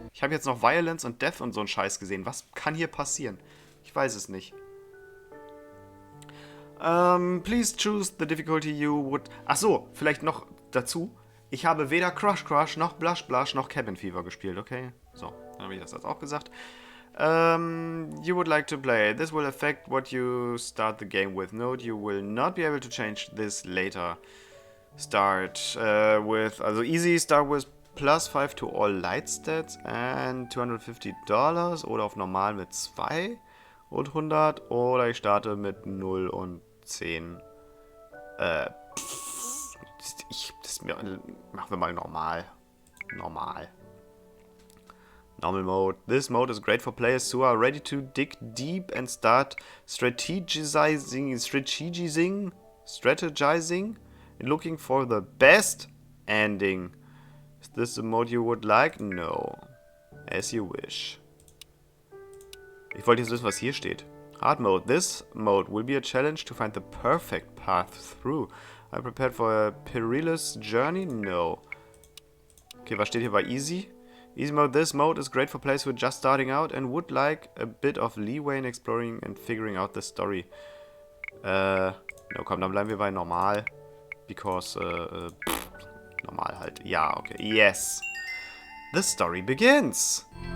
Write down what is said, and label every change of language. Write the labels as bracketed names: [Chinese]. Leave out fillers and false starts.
[German] Ich habe jetzt noch Violence und Death und so einen Scheiß gesehen. Was kann hier passieren? Ich weiß es nicht. [English] Please choose the difficulty you would... [German] Ach so, vielleicht noch dazu. Ich habe weder Crush Crush, noch Blush Blush, noch Cabin Fever gespielt, okay? So, dann habe ich das jetzt auch gesagt. [English] You would like to play. This will affect what you start the game with. Note, you will not be able to change this later. Start with, also easy, start with +5 to all light stats and $250 [German] oder auf normal mit 2 und 100 oder ich starte mit 0 und 10. Machen wir mal normal. [English] Normal mode. This mode is great for players who are ready to dig deep and start strategizing and looking for the best ending. Is this the mode you would like? No. As you wish. [German] Ich wollte jetzt wissen, was hier steht. [English] Hard mode. This mode will be a challenge to find the perfect path through. I'm prepared for a perilous journey? No. [German] Okay, was steht hier bei Easy? [English] Easy mode. This mode is great for players who are just starting out and would like a bit of leeway in exploring and figuring out the story. [German] No, komm, dann bleiben wir bei normal. Because, normal halt. Ja, okay. Yes. [English] The story begins.